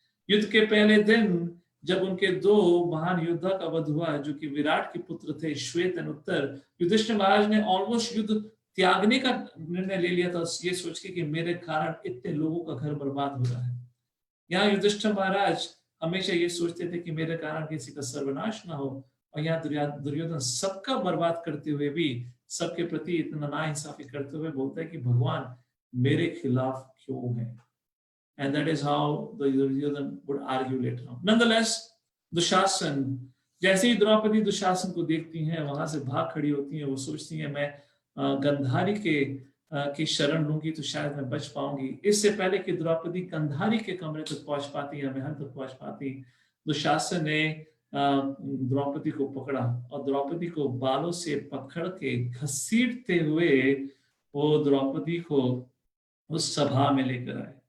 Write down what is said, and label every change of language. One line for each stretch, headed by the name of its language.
Hindi: युद्ध के पहले दिन जब उनके 2 महान योद्धा का वध हुआ, जो कि विराट के पुत्र थे, श्वेत और उत्तर, युधिष्ठिर महाराज ने ऑलमोस्ट युद्ध त्यागने का निर्णय ले लिया था, ये सोच के कि मेरे कारण इतने लोगों का घर बर्बाद हो रहा है। यहाँ युधिष्ठिर महाराज हमेशा ये सोचते थे कि मेरे कारण किसी का सर्वनाश ना हो, और यहाँ दुर्योधन सबका बर्बाद करते हुए भी, सबके प्रति इतना नाइंसाफी करते हुए बोलता है कि भगवान मेरे खिलाफ क्यों है।
English: And that is how the Duryodhan would argue later on.
Hindi: Nonetheless, Dushasan, जैसे ही द्रौपदी दुशासन को देखती हैं, वहां से भाग खड़ी होती हैं। वो सोचती हैं मैं गंधारी की शरण लूंगी तो शायद मैं बच पाऊंगी। इससे पहले कि द्रौपदी गंधारी के कमरे तक पहुंच पाती या महल तक पहुंच पाती, दुशासन ने द्रौपदी को पकड़ा और द्रौपदी को बालों से पकड़ के घसीटते हुए वो द्रौपदी को उस सभा में लेकर आए।